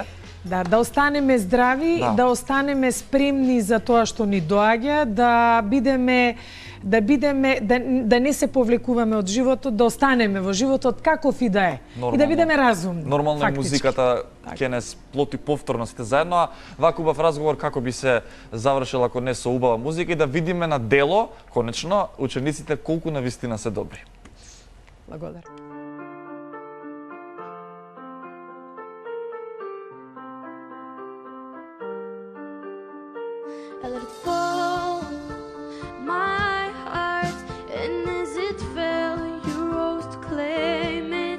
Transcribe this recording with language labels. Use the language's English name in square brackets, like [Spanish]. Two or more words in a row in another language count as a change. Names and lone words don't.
[Macedonian] Да останеме здрави, да останеме спремни за тоа што ни доаѓа, да не се повлекуваме од животот, да останеме во животот каков и да е. И да бидеме разумни. Нормално е музиката ќе не сплоти повторно сите заедно, а вака убав разговор како би се завршил ако не со убава музика и да видиме на дело, конечно, учениците колку навистина се добри. Благодарам. [English] I let it fall, my heart, and as it fell, you rose to claim it.